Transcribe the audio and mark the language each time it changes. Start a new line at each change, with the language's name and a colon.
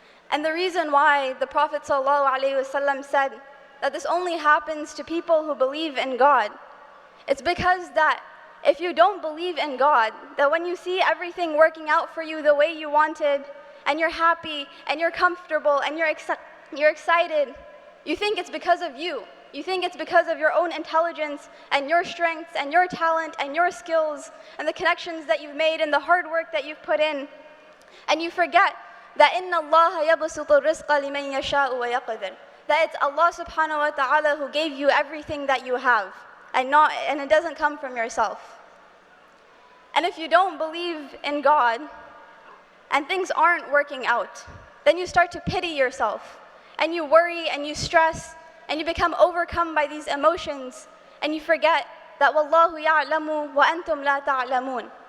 English: And the reason why the Prophet ﷺ said that this only happens to people who believe in God, it's because that if you don't believe in God, that when you see everything working out for you the way you wanted, and you're happy, and you're comfortable, and you're excited, you think it's because of you. You think it's because of your own intelligence, and your strengths, and your talent, and your skills, and the connections that you've made, and the hard work that you've put in. And you forget that
Arabic: إِنَّ اللَّهَ يَبْسُطُ الرِّزْقَ لِمَنْ يَشَاءُ وَيَقْدِرُ.
English: That it's Allah subhanahu wa ta'ala who gave you everything that you have, and it doesn't come from yourself. And if you don't believe in God, and things aren't working out, then you start to pity yourself, and you worry, and you stress, and you become overcome by these emotions, and you forget that
Arabic: وَاللَّهُ يَعْلَمُ وَأَنْتُمْ لَا تَعْلَمُونَ.